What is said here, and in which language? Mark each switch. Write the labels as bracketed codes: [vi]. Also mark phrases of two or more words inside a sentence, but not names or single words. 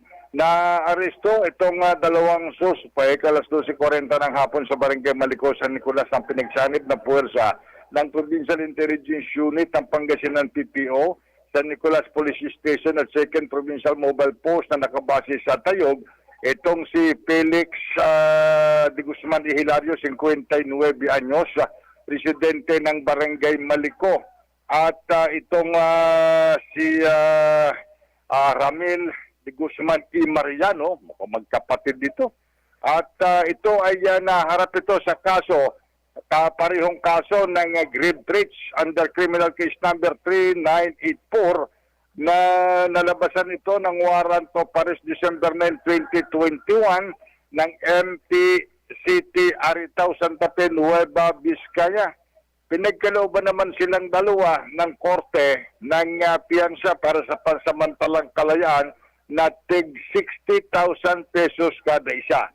[tl] Na-aresto itong dalawang suspect alas 12:40 ng hapon sa Barangay Maliko, San Nicolas ang pinagsanib na puwersa ng Provincial Intelligence Unit ng Pangasinan PPO, San Nicolas Police Station at 2nd Provincial Mobile Post na nakabase sa Tayog. Itong si Felix de Guzman y Hilario, 59 anyos, residente ng Barangay Maliko. At itong si Ramil de Guzman y Mariano, magkapatid dito. At ito ay naharap ito sa kaso, parehong kaso ng [en] grave breach under criminal case number [tl] 3984 na nalabasan ito ng [en] warrant of arrest [tl] December 9, 2021 ng MP City Aritaw, Santa Fe, Nueva Vizcaya. Pinagkalooban naman silang dalawa ng korte ng piyansa para sa pansamantalang kalayaan na tig 60,000 pesos kada isa.